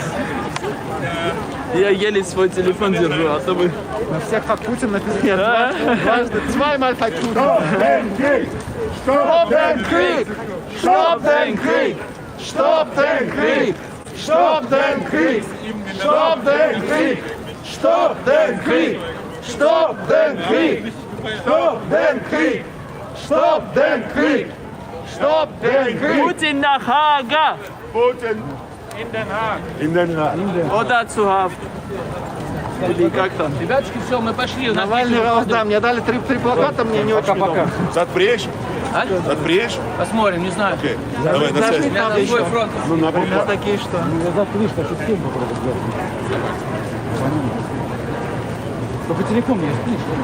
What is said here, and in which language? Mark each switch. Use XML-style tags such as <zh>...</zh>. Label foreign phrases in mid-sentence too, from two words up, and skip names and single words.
<ru>Я еле свой телефон держу, а то бы... На всех как Путин написано. Дважды. Zweimal как Путин.</ru> <de>Stop den Krieg! Stop den Krieg! Stop den Krieg! Stop den Krieg! Stop den Krieg! Stop den Krieg! Stop den Krieg! Stop den Krieg! Stop den Krieg! Stop den Krieg! Putin nach Haga! Putin In Den Haag. in den Knast! Oder zu Haft.</de> <ru>Или как там? Ребятушки, все, мы пошли. У нас Навальный дети уже раз, да, падают. мне дали три плаката, мне не очень удобно. Отпречь? А? Отпречь? Посмотрим, не знаю. Окей. Давай, на связь. У меня другой фронт. Ну, на У меня букву. такие что? По телефону не спишь.</ru>